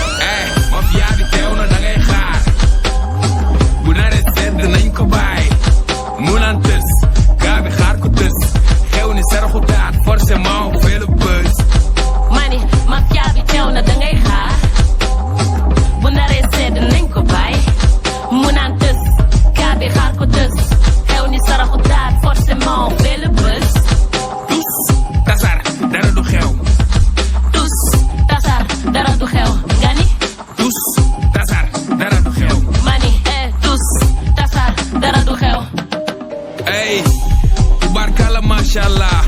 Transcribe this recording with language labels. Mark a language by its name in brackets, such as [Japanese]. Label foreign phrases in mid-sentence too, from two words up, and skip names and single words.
[Wolof] Eh, mafia bi teew na, da ngay xaar. Bu naree sedd, nañ ko bàyyi. Mu naan tës, gaa bi xaar ko tës. Xew ni saraxu taat, [French] forcément, on fait le buzz. [Wolof] Mani, mafia bi teew na, da ngay xaar. Bu naree sedd, nañ ko bàyyi. Mu naan tës, gaa bi xaar ko tës. Xew ni saraxu taat, [French] forcément, on fait le buzz. [Wolof] Tus, tasar, dara du xew. Tus, tasar, dara du xew. Nga ni? Tus, tasar, dara du xew. Ma ni, eh, tus, tasar, dara du xew. Ey, tubaarkàlla, [Arabic] ما شاء الله.